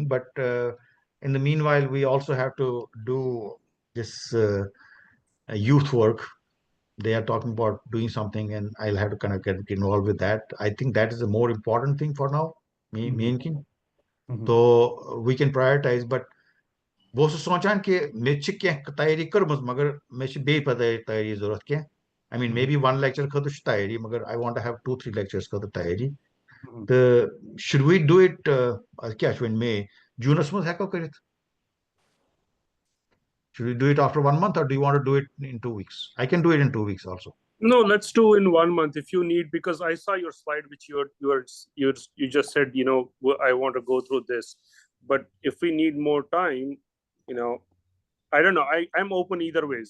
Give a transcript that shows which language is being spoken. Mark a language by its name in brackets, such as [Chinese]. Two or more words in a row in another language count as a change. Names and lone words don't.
[English] But in the meanwhile, we also have to do this youth work. They are talking about doing something, and I'll have to kind of get involved with that. I think that is the more important thing for now. So we can prioritize, but [Kashmiri] वो सोचान कि मे च क्या तैयारी करमस मगर मे च बे तैयारी जरूरत क्या [English] I mean maybe one lecture [Kashmiri] खतु तैयारी [English] मगर I want to have 2-3 lectures [Kashmiri] खतु तैयारी [English] the should we do it क्या in May June [Kashmiri] में हैको करित [English] should we do it after 1 month, or do you want to do it in 2 weeks? I can do it in 2 weeks also. No, let's do in 1 month if you need, because I saw your slide which you just said, I want to go through this, but if we need more time, I don't know, I'm open either ways.